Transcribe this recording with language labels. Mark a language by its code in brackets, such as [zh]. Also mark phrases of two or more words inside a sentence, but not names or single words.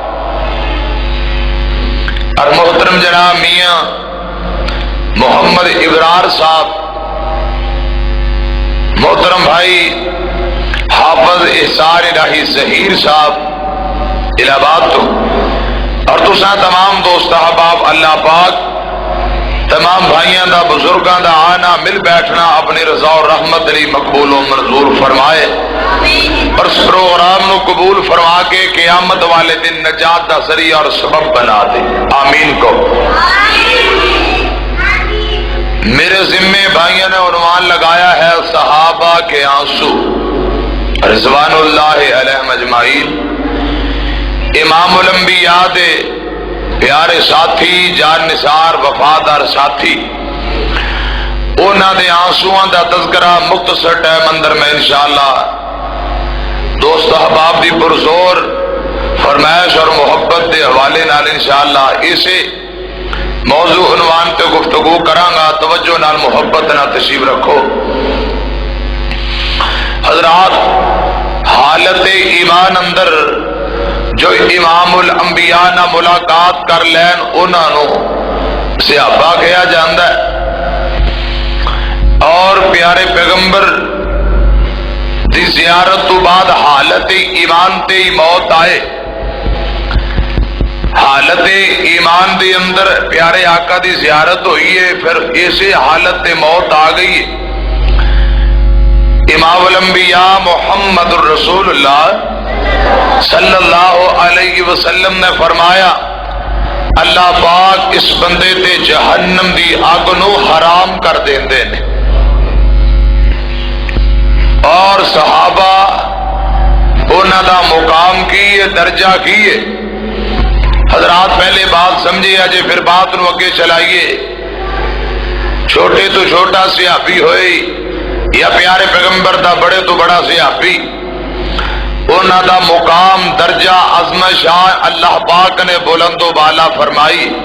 [pa] اور محترم جناب میاں محمد ابرار صاحب محترم بھائی حافظ احسان الہی ظہیر صاحب الہ آباد تو اور تساں تمام دوست احباب اللہ پاک تمام بھائیاں دا بزرگاں دا آنا مل بیٹھنا اپنی رضا اور رحمت علی مقبول و منظور فرمائے اور اس پروگرام نو قبول فرما کے قیامت والے دن نجات دا ذریعہ اور سبب بنا دے آمین [ur] کو میرے ذمے بھائیوں نے عنوان لگایا ہے صحابہ کے آنسو [ar] رضوان اللہ علیہم اجمعین۔ [pa] امام الانبیاء دے پیارے ساتھی، جان نثار وفادار ساتھی، انہاں دے آنسواں دا تذکرہ مختصر ٹائم اندر میں انشاءاللہ دوست احباب دی پرزور فرمائش اور محبت دے حوالے نال انشاءاللہ اسے موضوع عنوان تے گفتگو کرانگا۔ توجہ نال محبت نال تشریف رکھو حضرات۔ حالت ایمان اندر جو امام الانبیاء نہ ملاقات کر لین انہاں نو صحابہ کہا جاندا ہے، اور پیارے پیغمبر دی زیارت تو بعد حالت ایمان تے ہی موت آئے، حالت ایمان دے اندر پیارے آقا دی زیارت ہوئی ہے، پھر ایسے حالت موت آ گئی ہے۔ امام الانبیاء محمد الرسول اللہ [ar] صلی اللہ علیہ وسلم [pa] نے فرمایا اللہ پاک اس بندے تے جہنم دی اگ نو حرام کر دیندے نے، اور صحابہ انہاں دا مقام کی ہے، درجہ کی ہے۔ حضرات پہلے بات سمجھے اجے پھر بات نو اگے چلائیے۔ چھوٹے تو چھوٹا صحابی ہوئے یا پیارے پیغمبر دا بڑے تو بڑا صحابی، انہاں دا مقام درجہ عظمت شان اللہ پاک نے بلند و بالا فرمائی۔